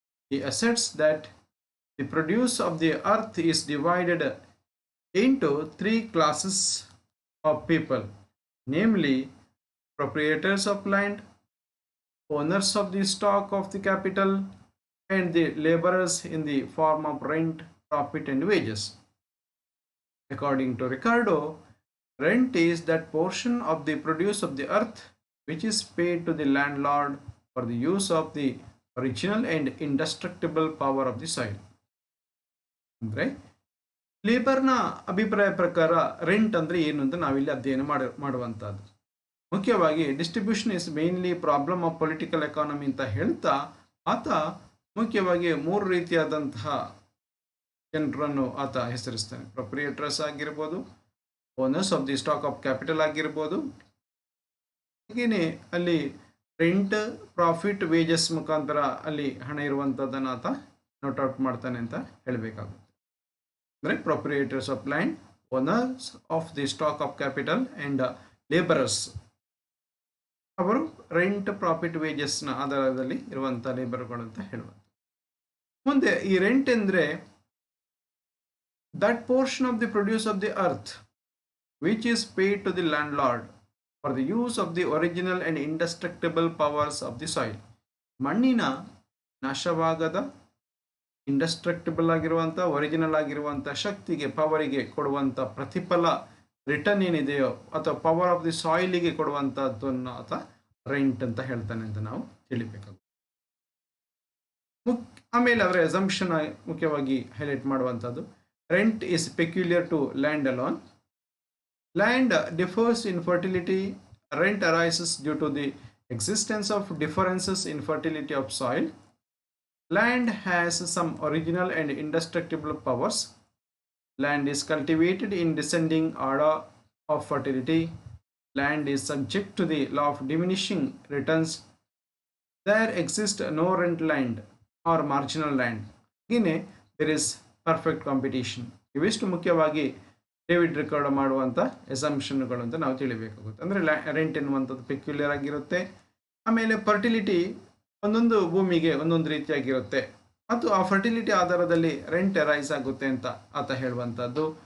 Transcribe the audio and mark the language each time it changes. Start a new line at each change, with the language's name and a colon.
English: He asserts that the produce of the earth is divided into 3 classes of people, namely proprietors of land, owners of the stock of the capital, and the laborers in the form of rent, profit and wages. According to Ricardo, rent is that portion of the produce of the earth which is paid to the landlord for the use of the original and indestructible power of the soil.
Kannada: ಅಂದರೆ ಲೇಬರ್ನ ಅಭಿಪ್ರಾಯ ಪ್ರಕಾರ rent ಅಂದರೆ ಏನು ಅಂತ ನಾವಿಲ್ಲಿ ಅಧ್ಯಯನ ಮಾಡುವಂಥದ್ದು. ಮುಖ್ಯವಾಗಿ
English: distribution is mainly problem of political economy
Kannada: ಅಂತ ಹೇಳ್ತಾ ಆತ ಮುಖ್ಯವಾಗಿ 3 ರೀತಿಯಾದಂತಹ ಜನರನ್ನು ಆತ ಹೆಸರಿಸ್ತಾನೆ. ಪ್ರೊಪ್ರಿಯೇಟರ್ಸ್ ಆಗಿರ್ಬೋದು,
English: owners of the stock of capital
Kannada: ಆಗಿರ್ಬೋದು, ಹಾಗೆಯೇ ಅಲ್ಲಿ ರೆಂಟ್, ಪ್ರಾಫಿಟ್, ವೇಜಸ್ ಮುಖಾಂತರ ಅಲ್ಲಿ ಹಣ ಇರುವಂಥದ್ದನ್ನು ಆತ ನೋಟ್ ಔಟ್ ಮಾಡ್ತಾನೆ ಅಂತ ಹೇಳಬೇಕಾಗುತ್ತೆ. ಅಂದರೆ
English: proprietors of land, owners of the stock of capital and labourers,
Kannada: ಅವರು ರೆಂಟ್, ಪ್ರಾಫಿಟ್, ವೇಜಸ್ನ ಆಧಾರದಲ್ಲಿ ಇರುವಂಥ ಲೇಬರ್ಗಳು ಅಂತ ಹೇಳುವಂಥ. ಮುಂದೆ ಈ ರೆಂಟ್ ಅಂದರೆ
English: That portion of the produce of the earth which is paid to the landlord for the use of the original and indestructible powers of the soil.
Kannada: ಮಣ್ಣಿನ ನಾಶವಾಗದ, ಇಂಡಸ್ಟ್ರಕ್ಟಿಬಲ್ ಆಗಿರುವಂಥ, ಒರಿಜಿನಲ್ ಆಗಿರುವಂಥ ಶಕ್ತಿಗೆ, ಪವರಿಗೆ ಕೊಡುವಂಥ ಪ್ರತಿಫಲ, ರಿಟರ್ನ್ ಏನಿದೆಯೋ ಅಥವಾ ಪವರ್ ಆಫ್ ದಿ ಸಾಯಿಲಿಗೆ ಕೊಡುವಂಥದ್ದನ್ನು ಅಥವಾ rent ಅಂತ ಹೇಳ್ತಾನೆ ಅಂತ ನಾವು ತಿಳಿಬೇಕಾಗುತ್ತೆ. ಆಮೇಲೆ ಅವರ ಅಸಂಪ್ಷನ್ ಮುಖ್ಯವಾಗಿ ಹೈಲೈಟ್ ಮಾಡುವಂಥದ್ದು,
English: Rent is peculiar to land alone. Land differs in fertility. Rent arises due to the existence of differences in fertility of soil. Land has some original and indestructible powers. Land is cultivated in descending order of fertility. Land is subject to the law of diminishing returns. There exists no rent land or marginal land. Again, there is perfect competition.
Kannada: ಇವಿಷ್ಟು ಮುಖ್ಯವಾಗಿ David Ricardo ಮಾಡುವಂಥ ಎಸಂಪ್ಷನ್ಗಳು ಅಂತ ನಾವು ತಿಳಿಬೇಕಾಗುತ್ತೆ. ಅಂದರೆ rent ಎನ್ನುವಂಥದ್ದು peculiar ಆಗಿರುತ್ತೆ. ಆಮೇಲೆ fertility ಒಂದೊಂದು ಭೂಮಿಗೆ ಒಂದೊಂದು ರೀತಿಯಾಗಿರುತ್ತೆ ಮತ್ತು ಆ ಫರ್ಟಿಲಿಟಿ ಆಧಾರದಲ್ಲಿ ರೆಂಟ್ ರೈಸ್ ಆಗುತ್ತೆ ಅಂತ ಆತ ಹೇಳುವಂಥದ್ದು.